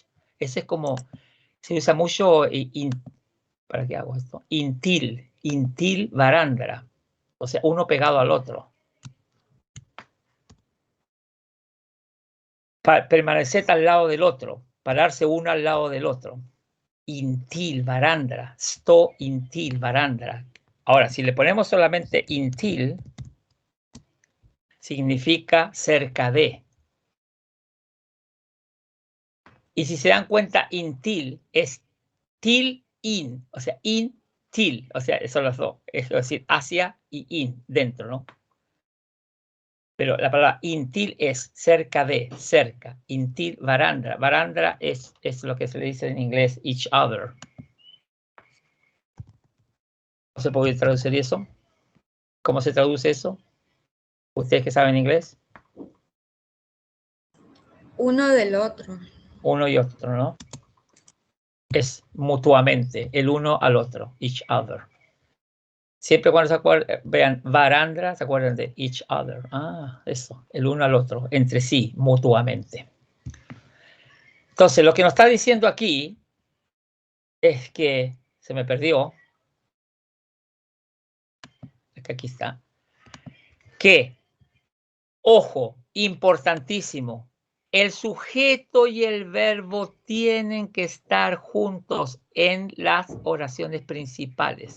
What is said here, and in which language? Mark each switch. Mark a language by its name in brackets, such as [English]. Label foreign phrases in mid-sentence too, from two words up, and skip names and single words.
[Spanish] Ese es como, se usa mucho, ¿para qué hago esto? [Swedish] Intil varandra, [Spanish] o sea, uno pegado al otro. Permanecer al lado del otro, pararse uno al lado del otro. [Swedish] Intil varandra, sto intil varandra. [Spanish] Ahora, si le ponemos solamente intil, significa cerca de. Y si se dan cuenta, intil es [Swedish] til in, [Spanish] o sea, til, o sea, son los dos, es decir, hacia y in, dentro, ¿no? Pero la palabra intil es cerca de, cerca, [Swedish] intil varandra. [Spanish] Varandra es lo que se le dice en inglés [English] each other. [Spanish] ¿No se puede traducir eso? ¿Cómo se traduce eso? ¿Ustedes que saben inglés? Uno del otro. Uno y otro, ¿no? Es mutuamente, el uno al otro, [English] each other. [Spanish] Siempre cuando se acuerdan, vean, varandra, se acuerdan de [English] each other. [Spanish] Ah, eso, el uno al otro, entre sí, mutuamente. Entonces, lo que nos está diciendo aquí es que, se me perdió, aquí está, que, ojo, importantísimo, el sujeto y el verbo tienen que estar juntos en las oraciones principales.